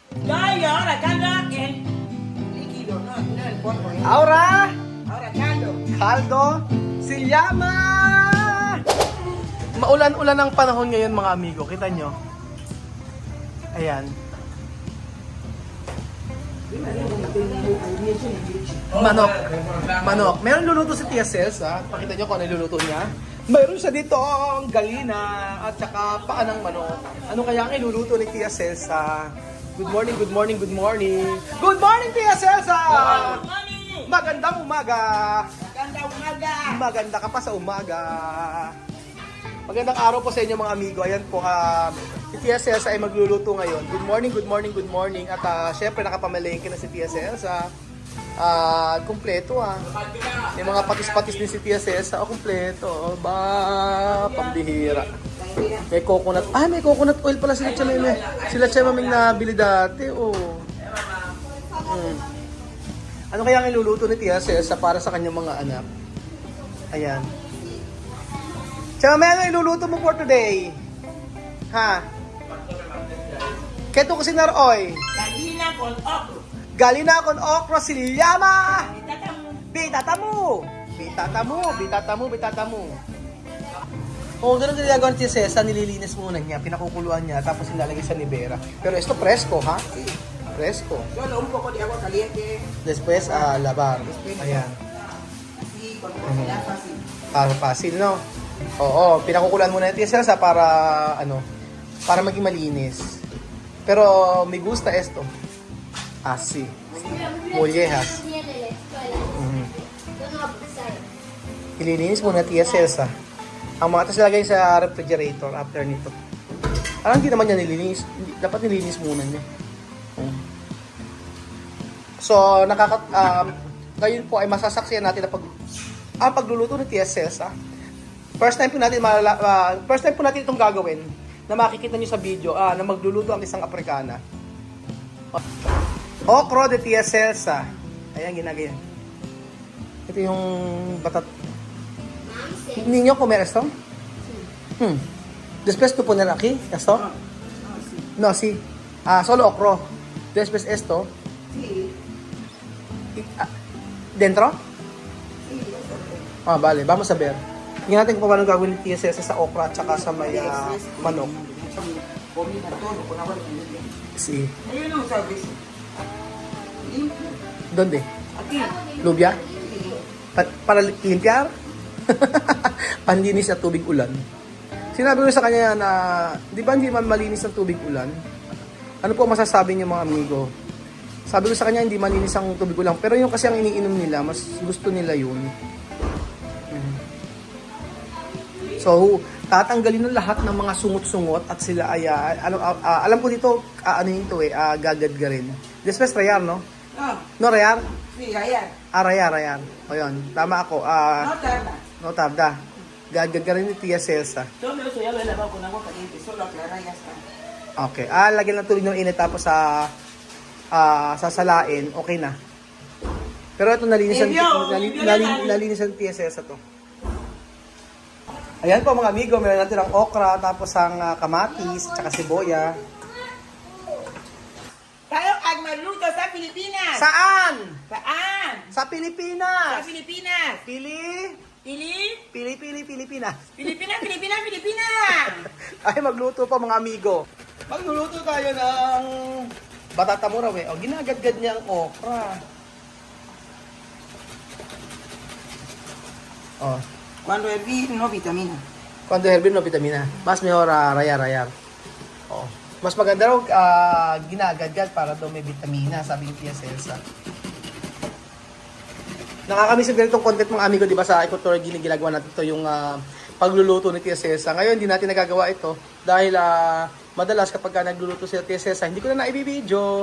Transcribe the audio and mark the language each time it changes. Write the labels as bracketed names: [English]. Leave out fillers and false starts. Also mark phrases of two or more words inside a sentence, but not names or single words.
[Filipino] Gaya, [Spanish] ahora caldo en líquido, no en polvo. Ahora, Ahora caldo. caldo se llama... [Filipino] Maulan-ulan ang panahon ngayon mga amigo. Kita nyo? Ayan. Manok. Manok. Meron luluto si Tia Cels, ha? Pakita nyo kung ano luluto niya. Mayroon siya dito ang galina at saka paa ng manok. Ano kaya ang iluluto ni Tia Cels, ha? [English] Good morning, good morning, good morning. Good morning, [Filipino] Tia Cels, ha? Magandang umaga. Ganda umaga. Maganda ka pa sa umaga. Magandang araw po sa inyo mga amigo. Ayan po, si Tia Cels ay magluluto ngayon. [English] Good morning, good morning, good morning. [Filipino] At syempre nakapamalengke na si Tia Cels. Kumpleto May mga patis-patis din si Tia Cels. Kumpleto. Pambihira. May coconut. May [English] coconut oil [Filipino] pala sila Chamemeng. Sila Chamemeng nabili dati. Ano kaya ang iluluto ni Tia Cels para sa kanyang mga anak? Ayan. Chamemeng, ano iluluto mo [English] for today? Ha? Keto kusinar oy. [Spanish] Gallina con okra. Galina con okra silyama. Itatamu. Bitatamu. [Filipino] Ganun ginagawa ni Tia Cels, nililinis muna niya, pinakukuluan niya, tapos nilalagay sa libera. Pero ito fresco, ha? Fresco. [Spanish] Solo un poco de agua caliente. Después, lavar. Ayan. Así, con velocidad fácil. Para fácil, no? [Filipino] Oo, pinakukuluan muna ni Tia Cels para, para maging malinis. [Spanish] Pero, me gusta esto. Así. Mollejas. [Filipino] Ililinis muna Tia Cels, Ang mga tas lagay sa refrigerator after nito. Hindi naman niya nilinis. Dapat nilinis muna niya. So, ngayon po ay masasaksiyan natin ang pagluluto ni Tia Cels, [English] First time [Filipino] po natin itong gagawin na makikita niyo sa video na magluluto ang isang Afrikana. Okra de Tia Cels, Ayan, ginagayan. Ito yung batat. [Spanish] Niño comer esto? Después tú poner aquí esto? No, sí. Solo okra. Después esto. Sí. Dentro? Vale. Vamos a ver. [Filipino] Tingnan natin kung paano gagawin ni Tia Cels sa okra at saka sa may manok. [Spanish] Combina todo con agua caliente. Sí. Yo no uso eso. Limpio. ¿Dónde? Aquí. Lubya? Sí. Para limpiar? [Filipino] Panlinis at tubig ulan. Sinabi ko sa kanya na, di ba hindi man malinis ang tubig ulan? Ano po masasabi niyo mga amigo? Sabi ko sa kanya hindi malinis ang tubig ulan. Pero yung kasi ang iniinom nila, mas gusto nila yun. So, tatanggalin ng lahat ng mga sungot-sungot at sila ay, alam ko dito, gagadgarin. [Spanish] Después rayar, no? No. No rayar? Sí, rayar. [Filipino] Rayar. O yun, tama ako. [Spanish] No tarda. No tarda. [Filipino] Gagadgarin ni Tia Cels, [Spanish] Todo eso ya lo he lavado con agua caliente. Solo aclarar y ya está. [English] Okay. [Filipino] Lagyan ng tubig ng init tapos sasalain, okay na. Pero ito nalinisan ng Tia Cels to. Ayan po mga amigo, meron natin ang okra, tapos ang kamatis, tsaka siboya. Tayo ay magluto sa Pilipinas. Saan? Saan? Sa Pilipinas. Sa Pilipinas. Pilipinas. Pilipinas. Ay, magluto pa mga amigo. Magluluto tayo ng batata muraw ginagadgad niya ang okra. [Spanish] Cuando hervir, no vitamina. Cuando hervir, no vitamina. Mas mejor rayar. [Filipino] Mas maganda raw ginagadgad para daw may vitamina, sabi ni Tia Cels. Nakakamiss yung ganitong content mga amigo, di ba sa Equatorial Guinea ginagawa natin ito yung pagluluto ni Tia Cels. Ngayon, hindi natin nagagawa ito dahil madalas kapag nagluluto si Tia Cels, hindi ko na naibibideo.